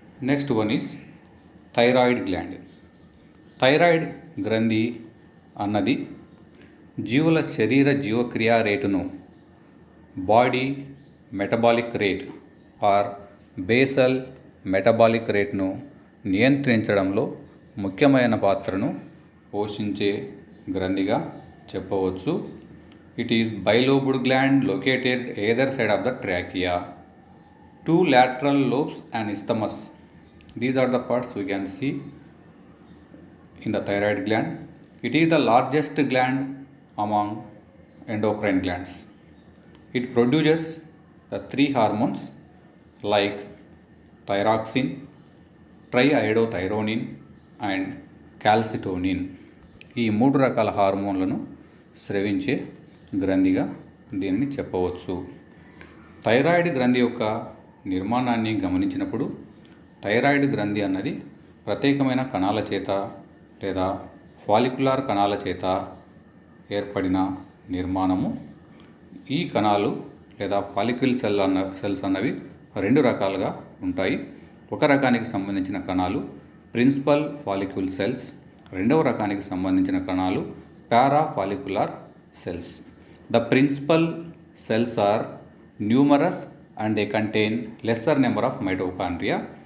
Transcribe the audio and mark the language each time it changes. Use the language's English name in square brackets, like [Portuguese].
[English] Next one is thyroid gland. [Telugu] Thyroid గ్రంథి అన్నది జీవుల శరీర జీవక్రియా రేటును body metabolic rate are basal metabolic రేట్ను నియంత్రించడంలో ముఖ్యమైన పాత్రను పోషించే గ్రంథిగా చెప్పవచ్చు. [English] It is bilobed gland located either side of the trachea. 2 lateral lobes and isthmus. These are the parts we can see in the thyroid gland. It is the largest gland among endocrine glands. It produces the 3 hormones like thyroxine, triiodothyronine and calcitonin. [Telugu] ఈ 3 రకాల హార్మోన్లను స్రవించే గ్రంథిగా దీనిని చెప్పవచ్చు. Thyroid గ్రంథి యొక్క నిర్మాణాన్ని గమనించినప్పుడు thyroid గ్రంథి అన్నది ప్రత్యేకమైన కణాల చేత లేదా ఫాలిక్యులార్ కణాల చేత ఏర్పడిన నిర్మాణము. ఈ కణాలు లేదా ఫాలిక్యుల్ సెల్స్ అన్నవి 2 రకాలుగా ఉంటాయి. ఒక రకానికి సంబంధించిన కణాలు ప్రిన్సిపల్ ఫాలిక్యుల్ సెల్స్, రెండవ రకానికి సంబంధించిన కణాలు పారాఫాలిక్యులార్ cells. [English] The principal cells are numerous and they contain lesser number of mitochondria.